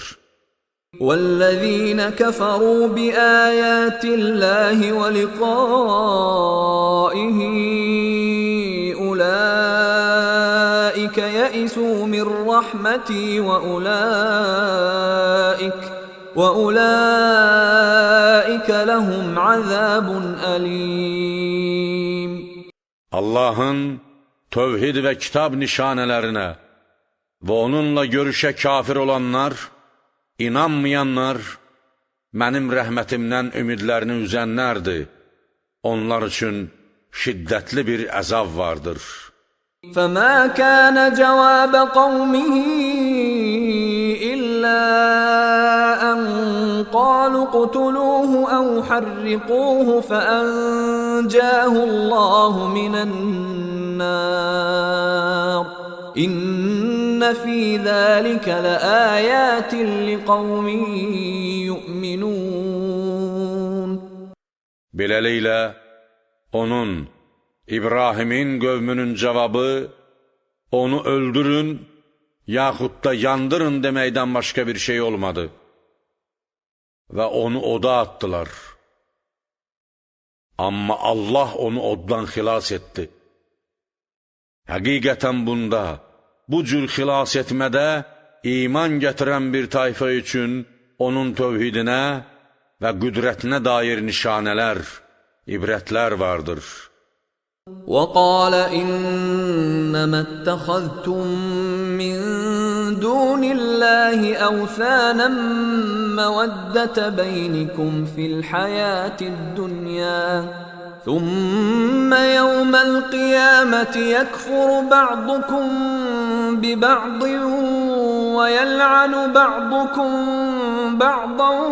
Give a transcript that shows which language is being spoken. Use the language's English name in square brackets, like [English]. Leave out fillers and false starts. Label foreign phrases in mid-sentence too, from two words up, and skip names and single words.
[Arabic] وَالَّذِينَ كَفَرُوا بِآيَاتِ اللَّهِ وَلِقَائِهِ أُولَئِكَ يَئِسُوا مِنْ رَحْمَتِي وَأُولَئِكَ لَهُمْ عَذَابٌ أَلِيمٌ. [Azerbaijani] Allahın tövhid və kitab nişanələrinə və onunla görüşə kafir olanlar, İnanmayanlar, mənim rəhmətimdən ümidlərini üzənlərdir. Onlar üçün şiddətli bir əzab vardır. [Arabic] فَمَا كَانَ جَوَابَ قَوْمِهِ إِلَّا أَنْ قَالُوا اقْتُلُوهُ أَوْ حَرِّقُوهُ فَأَنْجَاهُ اللَّهُ مِنَ النَّارِ. إِنَّ فِي ذَلِكَ لَآيَاتٍ لِقَوْمٍ يُؤْمِنُونَ. [Azerbaijani] Beləliklə, onun, İbrahimin qövmünün cavabı, onu öldürün, yaxud da yandırın deməkdən başqa bir şey olmadı. Və onu oda atdılar. Amma Allah onu oddan xilas etdi. Həqiqətən bunda, bu cür xilas etmədə iman gətirən bir tayfa üçün onun tövhidinə və qüdrətinə dair nişanələr, ibrətlər vardır. [Arabic] وَقَالَ إِنَّمَا اتَّخَذْتُم مِّن دُونِ اللَّهِ أَوْثَانًا مَّوَدَّةَ بَيْنِكُمْ فِي الْحَيَاةِ الدُّنْيَا ثُمَّ يَوْمَ الْقِيَامَةِ يَكْفُرُ بَعْضُكُم بِبَعْضٍ وَيَلْعَنُ بَعْضُكُم بَعْضًا